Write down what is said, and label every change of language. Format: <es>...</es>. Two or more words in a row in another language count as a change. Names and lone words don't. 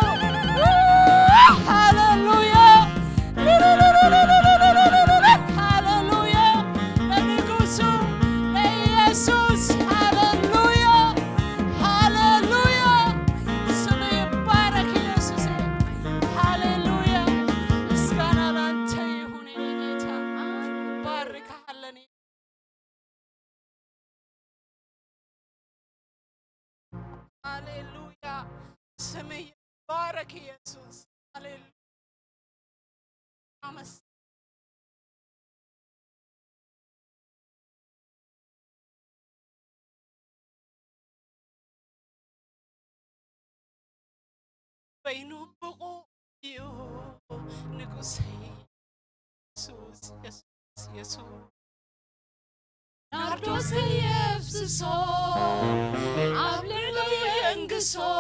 <am>ሃሌሉያ ሃሌሉያ ለንጉሱ ለኢየሱስ ሃሌሉያ ሃሌሉያ ስሙ ይባረክ ኢየሱስ ሃሌሉያ ምስጋና ላንተ ይሁን የኔ ጌታ ባርክሃለን ሃሌሉያ ስሙ ይባረክ ኢየሱስ ሃሌሉያ</am> <ti>አመስ በይኑ ብቁ እዩ ንጉሰይ ኢየሱስ ኢየሱስ ኢየሱስ ናርዶስ የፍስሶ ኣብ ልዕሊ የንግሶ</ti>